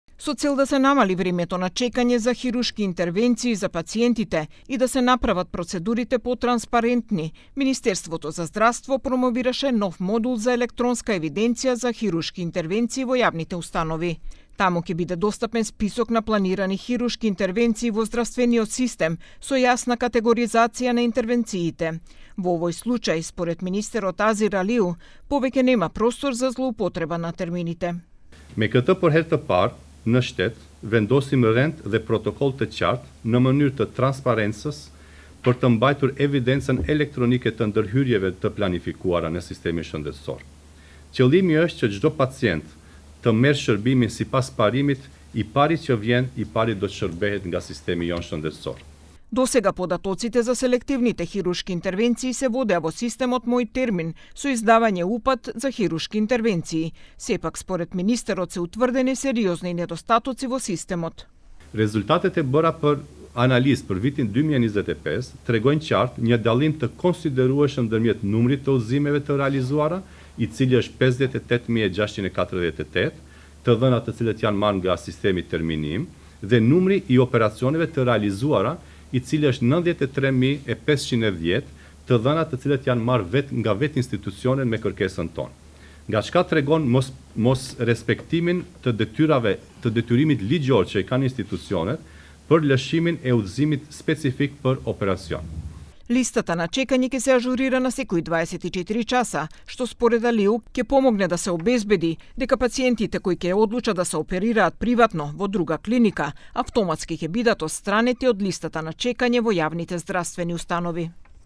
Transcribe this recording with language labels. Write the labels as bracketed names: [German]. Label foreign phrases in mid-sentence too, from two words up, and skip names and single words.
[Macedonian] Со цел да се намали времето на чекање за хирушки интервенции за пациентите и да се направат процедурите потранспарентни, Министерството за здравство промовираше нов модул за електронска евиденција за хирушки интервенции во јавните установи. Таму ќе биде достапен список на планирани хирушки интервенции во здравствениот систем со јасна категоризација на интервенциите. Во овој случај, според министерот Азир Алиу, повеќе нема простор за злоупотреба на термините. [Albanian] Me këtë për herë të parë, në shtet, vendosim rend dhe protokol të qartë në mënyrë të transparencës për të mbajtur evidencën elektronike të ndërhyrjeve të planifikuara në sistemin shëndetësor. Qëllimi është që çdo pacient të merr shërbimin sipas parimit, i pari që vjen, i pari do të shërbehet nga sistemi jon shëndetësor. [Macedonian] Досега податоците за селективните хирушки интервенции се водеа во системот Мој термин со издавање упат за хирушки интервенции. Сепак, според министерот, се утврдени сериозни недостатоци во системот. [Albanian] Rezultatet e bëra për analizë për vitin 2025 tregojnë qartë një dallim të konsiderueshëm ndërmjet numrit të udhëzimeve të realizuara, i cili është 58.648, të dhënat të cilët janë marrë nga sistemi terminim, dhe numri i operacioneve të realizuara, i cili është 93.510, të dhënat të cilët janë marrë nga vetë institucionet me kërkesën tonë. Nga çka tregon mos respektimin të detyrave të detyrimit ligjor që i kanë institucionet për lëshimin e udhëzimit specifik për operacion. [Macedonian] Листата на чекање ќе се ажурира на секои 24 часа, што според Алиу ќе помогне да се обезбеди дека пациентите кои ќе одлучат да се оперираат приватно во друга клиника, автоматски ќе бидат отстранети од листата на чекање во јавните здравствени установи.